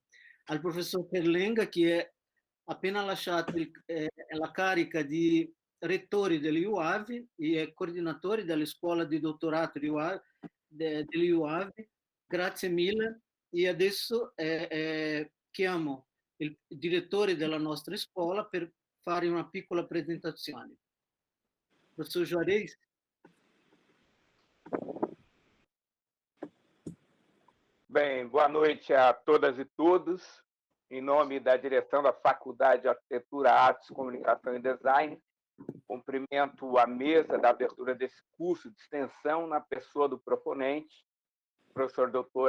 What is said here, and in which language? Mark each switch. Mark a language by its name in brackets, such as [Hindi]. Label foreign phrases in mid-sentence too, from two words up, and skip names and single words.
[Italian] Al professor Ferlenga, che è appena lasciato la carica di rettore dell'IUAV e coordinatore della scuola di dottorato dell'IUAV. Grazie mille. E adesso chiamo il direttore della nostra scuola per fare una piccola presentazione. Professor Juarez. [Portuguese] Bem, boa noite a todas e todos. Em nome da direção da Faculdade de Arquitetura, Artes, Comunicação e Design, cumprimento a mesa da abertura desse curso de extensão na pessoa do proponente, professor Dr.